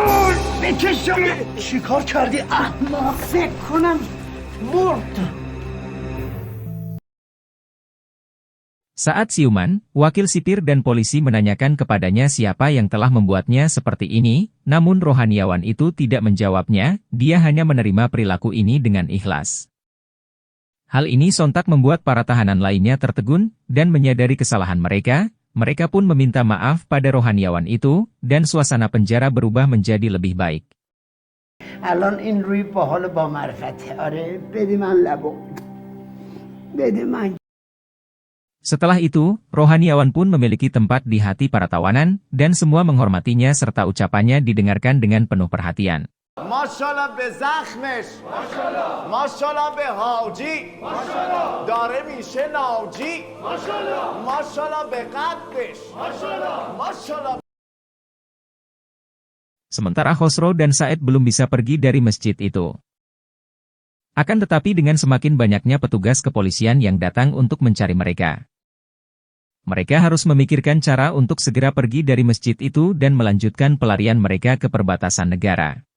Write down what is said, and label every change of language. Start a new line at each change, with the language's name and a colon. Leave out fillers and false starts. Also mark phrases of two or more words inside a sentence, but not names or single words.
Indonesian: Saat siuman, wakil sipir dan polisi menanyakan kepadanya siapa yang telah membuatnya seperti ini, namun rohaniawan itu tidak menjawabnya, dia hanya menerima perilaku ini dengan ikhlas. Hal ini sontak membuat para tahanan lainnya tertegun, dan menyadari kesalahan mereka pun meminta maaf pada rohaniawan itu, dan suasana penjara berubah menjadi lebih baik.
Persian: الان این روی باحال با معرفته آره بده من لبو بده من.
Indonesian: Setelah itu, rohaniawan pun memiliki tempat di hati para tawanan, dan semua menghormatinya serta ucapannya didengarkan dengan penuh perhatian.
Persian: ماشاءالله به زخمش ماشاءالله به حاجی داره میشه ناجی ماشاءالله به قدش ماشاءالله.
Indonesian: Sementara Khosrow dan Said belum bisa pergi dari masjid itu. Akan tetapi dengan semakin banyaknya petugas kepolisian yang datang untuk mencari mereka. Mereka harus memikirkan cara untuk segera pergi dari masjid itu dan melanjutkan pelarian mereka ke perbatasan negara.